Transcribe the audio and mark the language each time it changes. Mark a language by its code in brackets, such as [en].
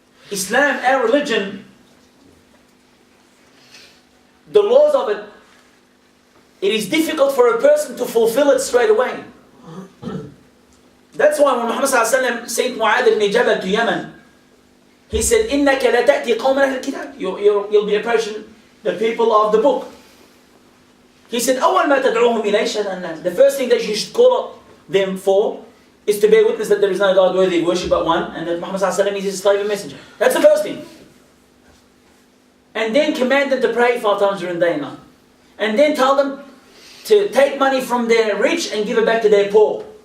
[en] Islam, our religion, the laws of it, it is difficult for a person to fulfill it straight away. That's why when Muhammad sent Mu'adh ibn Jabal to Yemen, he said, [ar] إِنَّكَ لَتَأْتِي قَوْمًا أَهْلَ الْكِتَابِ. [en] You'll be approaching the people of the book. He said, [ar] أَوَّلْ مَا تَدْعُوهُمْ إِلَيْهِ شَهَادَةَ أَنَّ. [en] The first thing that you should call them for is to bear witness that there is no God worthy of worship but one, and that Muhammad is his slave and messenger. That's the first thing. And then command them to pray 5 times during the day and night. And then tell them to take money from their rich and give it back to their poor.